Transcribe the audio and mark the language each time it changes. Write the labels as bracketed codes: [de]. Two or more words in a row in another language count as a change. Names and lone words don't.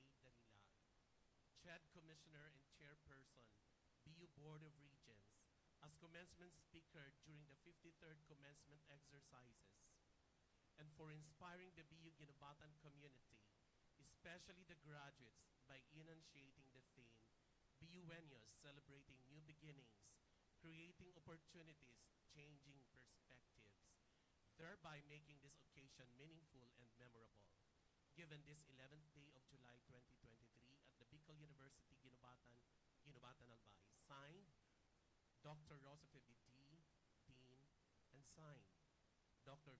[en] Darilag, CHED Commissioner and Chairperson, BU Board of Regents, as commencement speaker during the 53rd commencement exercises, and for inspiring the BU Ginubatan community, especially the graduates, by enunciating the theme, BUeños Celebrating New Beginnings, Creating Opportunities, Changing Perspectives, thereby making this occasion meaningful and memorable. Given this 11th day of July 2023 at the Bicol University, Ginubatan, Ginubatan Albay. Signed, Dr. Rosative D. Dean, and signed, Dr.